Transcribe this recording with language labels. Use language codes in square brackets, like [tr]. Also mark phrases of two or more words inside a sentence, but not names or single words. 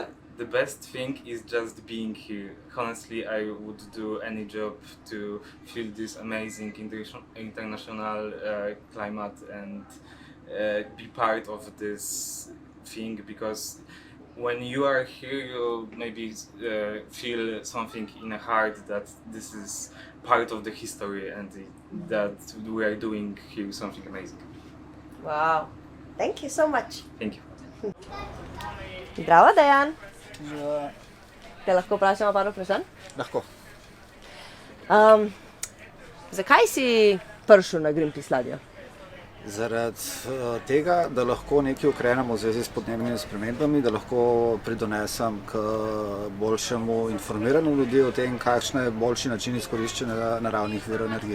[en] The best thing is just being here. Honestly, I would do any job to feel this amazing international climate and be part of this thing, because when you are here, you maybe feel something in the heart that this is part of the history and that we are doing here something amazing. Wow. Thank you so much. Thank you. [sl] Zdravo, Dejan. Te lahko vprašamo par vprašanj? Lahko. Zakaj si prišel na Greenpeace ladjo? Zaradi tega, da lahko nekaj ukrenemo v zvezi s podnebnimi spremembami, da lahko pridonesem k boljšemu informiranju ljudi o tem, kakšen je boljši način izkoriščanja naravnih virov energije.